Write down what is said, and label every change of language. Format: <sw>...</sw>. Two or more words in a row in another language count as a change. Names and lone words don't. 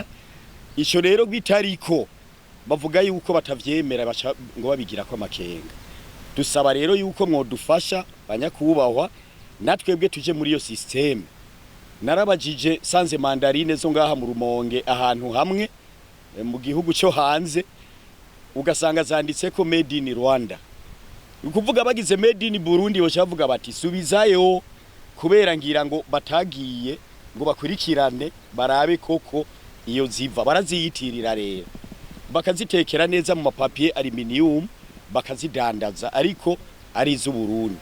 <rn>Ico rero bitariko bavuga yuko batavyemera ngo babigira ko amakenga. Dusaba rero yuko mwodufasha banyakubahwa natwebwe tuje muri iyo system. Narabajije sanze mandarine zo ngaha mu Rumonge ahantu hamwe mu gihugu cyo hanze, ugasanga zanditse ko</rn> <en>made in Rwanda.</en> <rn>Ukuvuga bagize</rn> <en>made in Burundi</en> <rn>bo cyavuga bati subizayo, kubera ngira ngo batagiye ngo bakurikirane barabe koko iyo ziva, baraziyitirira rero bakazitekera neza mu</rn> <fr>mapapier aluminium</fr> <rn>bakazidandaza, ariko ari iz'u Burundi.</rn>